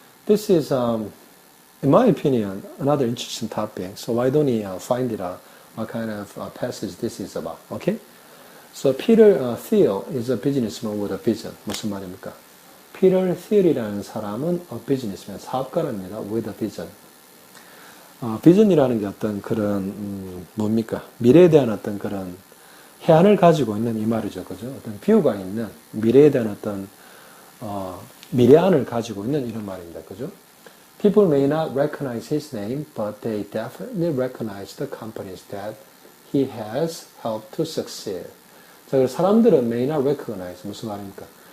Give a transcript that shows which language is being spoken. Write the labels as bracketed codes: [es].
[en] This is, in my opinion, another interesting topic, so why don't you find it out, what kind of passage this is about, okay? So Peter Thiel is a businessman with a vision. [ko] 무슨 말입니까? [en] Peter Thiel이라는 [ko] 사람은 [en] a businessman, [ko] 사업가랍니다, [en] with a vision. [ko] 비전이라는 게 어떤 그런, 뭡니까? 미래에 대한 어떤 그런 해안을 가지고 있는 이 말이죠. 그죠? 어떤 뷰가 있는 미래에 대한 어떤, 미래안을 가지고 있는 이런 말입니다. 그죠? [en] People may not recognize his name, but they definitely recognize the companies that he has helped to succeed. [ko] 자, 그래서 사람들은 [en] may not recognize. [ko] 무슨 말입니까?